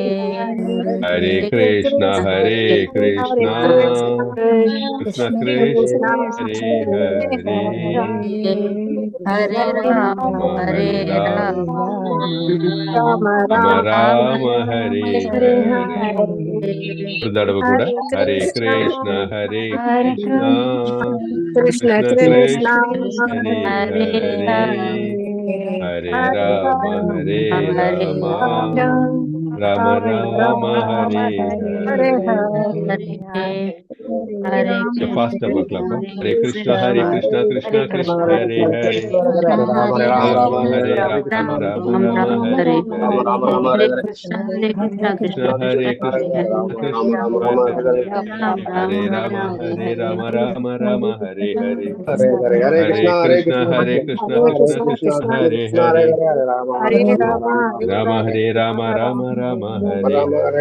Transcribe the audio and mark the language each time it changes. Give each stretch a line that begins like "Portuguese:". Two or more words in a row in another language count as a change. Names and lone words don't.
Sanskrit: हरे कृष्ण कृष्ण कृष्ण कृष्ण हरे हरे, हरे राम राम हरे हरे राम राम राम राम हरे हरे.
Tamil: ஒரு தடவை கூட
Sanskrit: हरे कृष्ण कृष्ण कृष्ण கிருஷ்ண कृष्ण कृष्ण हरे हरे हरे, हरे राम हरे राम राम हरे हरे ஹரே. हरे, हरे
Tamil: ஃபாஸ்டா பார்க்கலாமா?
Sanskrit: हरे कृष्णा कृष्ण कृष्ण हरे हरे, कृष्ण हरे ஹரே राम ராம राम ஹரே हरे ஹரே. हरे कृष्ण कृष्ण कृष्ण कृष्ण कृष्ण हरे राम हरे राम राम हरे राम हरे हरे. हरे हरे कृष्ण कृष्ण हरे कृष्ण हरे, हरे राम हरे राम हरे हरे.